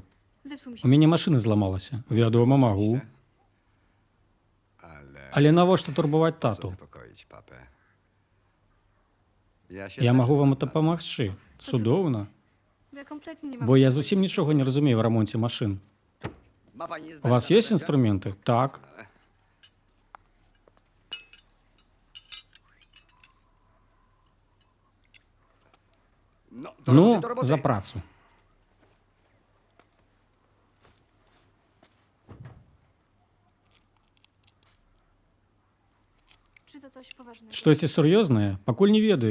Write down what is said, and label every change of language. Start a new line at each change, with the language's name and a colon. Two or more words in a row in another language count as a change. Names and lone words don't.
Polish: Zepsuł mi
Belarusian: У
Polish: się.
Belarusian: мяне машына зламалася. Вядома, магу. Але навошта турбаваць тату?
Polish: Niepokoić papę. Ja się
Belarusian: Я
Polish: też
Belarusian: магу вам
Polish: znam na
Belarusian: дапамагчы. Цудоўна.
Polish: Ja kompletnie nie mam.
Belarusian: Бо я зусім нічога не разумею ў рамонце машын.
Polish: tym. Ma pani
Belarusian: У вас ёсць інструменты? Так.
Polish: No,
Belarusian: Ну, за працу.
Polish: Czy to coś poważnego?
Belarusian: Штосьці сур'ёзнае? Пакуль не ведаю.